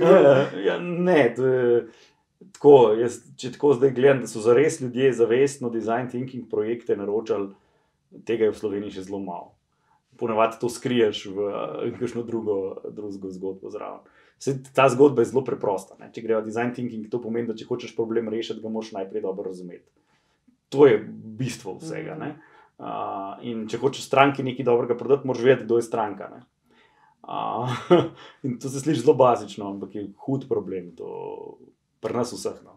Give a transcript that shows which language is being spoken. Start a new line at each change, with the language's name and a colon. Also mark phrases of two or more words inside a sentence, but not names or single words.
Slovenian: Ne, to je... Tako, če tako zdaj gledam, da so zares ljudje zavestno
English: design thinking
Slovenian: projekte naročali, tega je v Sloveniji še zelo malo. Ponavadi to skriješ v kakšno drugo zgodbo zraven. Ta zgodba je zelo preprosta. Če grejo
English: design thinking,
Slovenian: to pomeni, da če hočeš problem rešiti, ga moraš najprej dobro razumeti. To je bistvo vsega. In če hočeš stranki nekaj dobrega prodati, moraš vedeti, kdo je stranka. Ne? In to se sliši zelo bazično, ampak je hud problem. To pri nas vseh. No.